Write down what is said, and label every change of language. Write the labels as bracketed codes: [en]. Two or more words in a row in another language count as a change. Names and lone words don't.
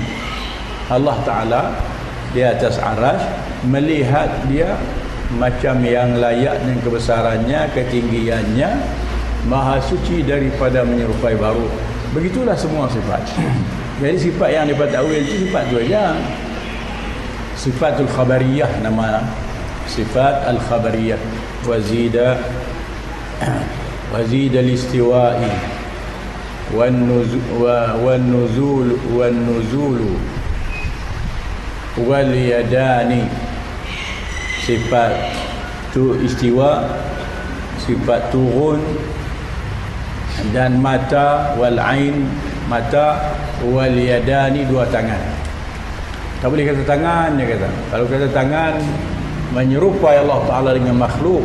[ms] Allah Ta'ala di atas aras, melihat dia macam yang layak dengan kebesarannya, ketinggiannya, Maha Suci daripada menyerupai baru. Begitulah semua sifat. Jadi sifat yang dapat takwil itu sifat tu aja. [ar] صفة الخبرية [ms] nama, [ar] صفة الخبرية. وزيد الاستواء والنزول واليدين. [ms] Sifat tu istiwa, sifat turun, dan mata, [ar] والعين [ms] mata, [ar] واليدين [ms] dua tangan. Tak boleh kata tangan, dia kata. Kalau kata tangan menyerupai Allah Ta'ala dengan makhluk.